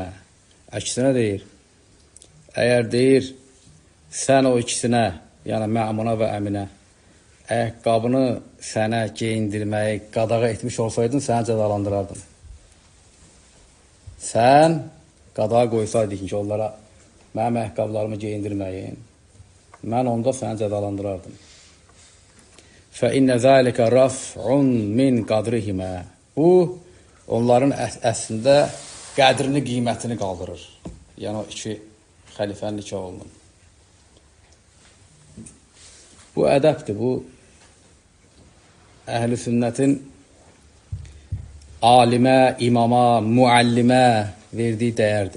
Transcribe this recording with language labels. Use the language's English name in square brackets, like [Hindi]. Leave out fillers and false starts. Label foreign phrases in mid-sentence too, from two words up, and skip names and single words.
[Azerbaijani] Əksinə deyir, əgər deyir, sən o ikisinə, yəni Məmuna və Əminə, ayaqqabını sənə geyindirməyi qadağa etmiş olsaydın, səni cəzalandırardın. Sən qadağa qoysaydın ki, onlara mənim ayaqqablarımı geyindirməyin, mən onda səni cəzalandırardım. [Arabic] فَإِنَّ ذَٰلِكَ رَفْعٌ مِنْ قَدْرِهِمَا. [Azerbaijani] Bu, onların əslində qədrini, qiymətini qaldırır. Yəni, o iki xəlifənin iki oğlunun. Bu ədəbdir, bu əhl-i sünnətin alimə, imama, müəllimə verdiyi dəyərdir.